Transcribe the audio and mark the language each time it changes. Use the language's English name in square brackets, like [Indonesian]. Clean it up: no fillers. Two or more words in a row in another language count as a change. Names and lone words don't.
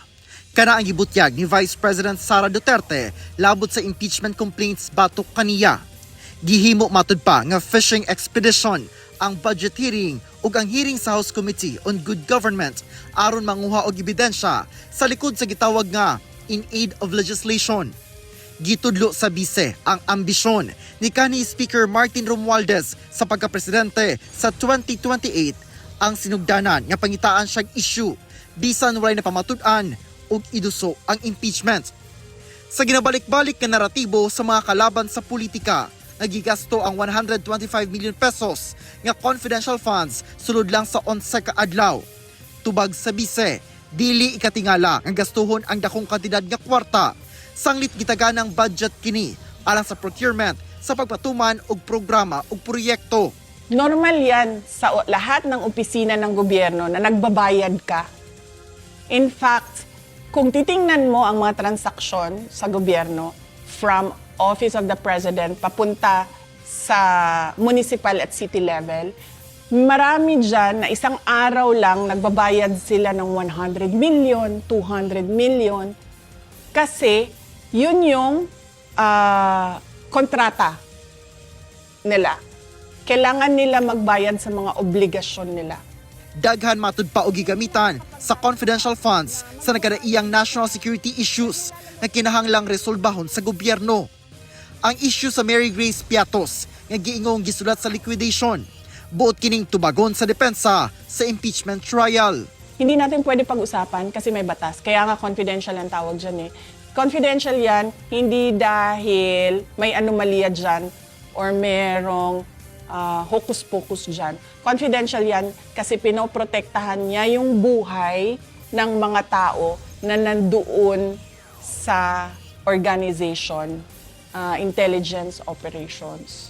[Cebuano] Kana ang gibutyag ni Vice President Sara Duterte labot sa [English] impeachment complaints [Cebuano] batok kaniya. Gihimo matud pa nga [English] fishing expedition [Cebuano] ang [English] budget hearing [Cebuano] ug ang hearing sa House Committee on Good Government aron manguha og ebidensya sa likod sa gitawag nga [English] in aid of legislation. [Cebuano] Gitudlo sa bise ang ambisyon ni kanhi Speaker Martin Romualdez sa pagkapresidente sa 2028 ang sinugdanan nga pangitaan siyang issue bisan walay napamatud-an ug iduso ang impeachment. Sa ginabalik-balik nga naratibo sa mga kalaban sa politika, nagigasto ang 125 million pesos nga [English] confidential funds [Cebuano] sulod lang sa 11 ka adlaw. Tubag sa bise, dili ikatingala ang gastuhon ang dakong kantidad nga kwarta. Sanglit gitaganang budget kini alang sa procurement sa pagpatuman og programa ug proyekto. [Filipino] Normal yan sa lahat ng opisina ng gobyerno na nagbabayad ka. [English] In fact, [Filipino] kung titingnan mo ang mga transaksyon sa gobyerno from Office of the President papunta sa municipal at [English] city level, [Filipino] marami dyan na isang araw lang nagbabayad sila ng 100 million, 200 million kasi yun yung kontrata nila. Kailangan nila magbayad sa mga obligasyon nila. [Cebuano] Daghan matud pa og gigamitan sa [English] confidential funds [Cebuano] sa nagkadaiyang [English] national security issues [Cebuano] na kinahanglang resolbahon sa gobyerno. Ang issue sa Mary Grace Piatos nga giingong gisulat sa liquidation, buot kining tubagon sa depensa sa [English] impeachment trial. [Filipino] Hindi natin pwede pag-usapan kasi may batas. Kaya nga confidential ang tawag dyan eh. Confidential yan, hindi dahil may anomalya dyan or merong hocus-pocus dyan. Confidential yan kasi pinoprotektahan niya yung buhay ng mga tao na nandoon sa organization, [English] intelligence operations.